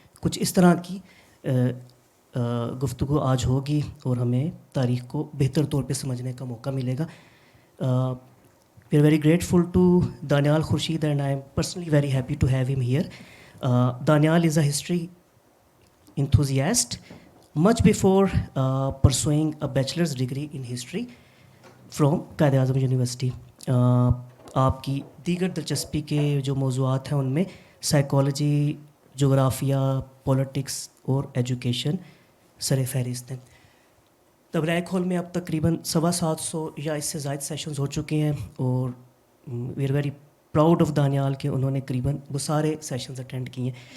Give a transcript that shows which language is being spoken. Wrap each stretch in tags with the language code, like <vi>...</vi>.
<hi>कुछ इस तरह की गुफ्तगू आज होगी और हमें तारीख़ को बेहतर तौर पे समझने का मौका मिलेगा।</hi> <en>We are very grateful to Danial Khurshid and I am personally very happy to have him here. Danial is a history enthusiast much before pursuing a bachelor's degree in history from Quaid-i-Azam University.</en> <hi>आपकी दीगर दिलचस्पी के जो मौज़ूआत हैं उनमें psychology, जोग्राफिया, politics और education sir फहरिस्त हैं। द ब्लैक होल में अब तकरीबन 750 या इससे ज़ायद सेशंस हो चुके हैं और</hi> <en>we are very proud of</en> <hi>Daniyal के उन्होंने करीबन वो सारे सेशंस अटेंड किए हैं।</hi>